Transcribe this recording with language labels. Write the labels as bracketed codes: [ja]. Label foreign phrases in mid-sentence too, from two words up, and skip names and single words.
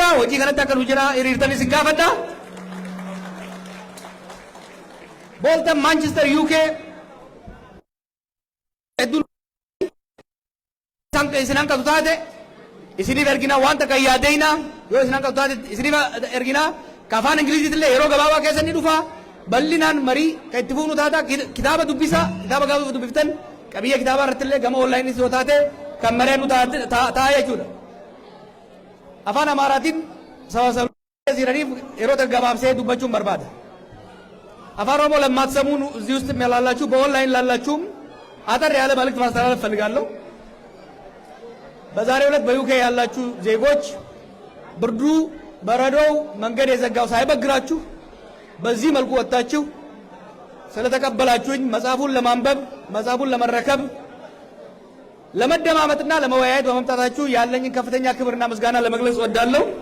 [om] Hojii kanatti akka nu jira hiriirtan isin gaafadha. Bolton, Manchester, UK isin hanqatu taate isiniif ergina wanta kan yaadeyna yoo isinan qabdu taate isiniif erginaa ka afaan ingiliziitillee yeroo gabaabaa keessa ni dhufa bal'inaan marii ka itti fuunu taata kitaaba dubbisa kitaaba gaafa dubbiftan qabiyya kitaaba irrattillee gama onlaayinii yoo taate kan mareen nu ta'a jechuudha. Afaan Amaaraatiin sabaa jiraniif yeroo gabaabsee dubbachuun barbaada. Afaan Oromoo [am] ለማትሰሙን እዚህ ውስጥ ያላላችሁ በኦንላይን ላላችሁም አጠር ያለ መልእክት ማስተላለፍ ፈልጋለሁ። በዛሬው ዕለት በዩኬ ያላችሁ ዜጎች ብርዱ በረዶው መንገድ የዘጋው ሳይበግራችሁ በዚህ መልኩ ወጣችሁ ስለተቀበላችሁኝ መጽሐፉን ለማንበብ መጽሐፉን ለመረከብ ለመደማመጥና ለመወያየት በመምጣታችሁ ያለኝን ከፍተኛ ክብርና ምስጋና ለመግለጽ እወዳለሁ።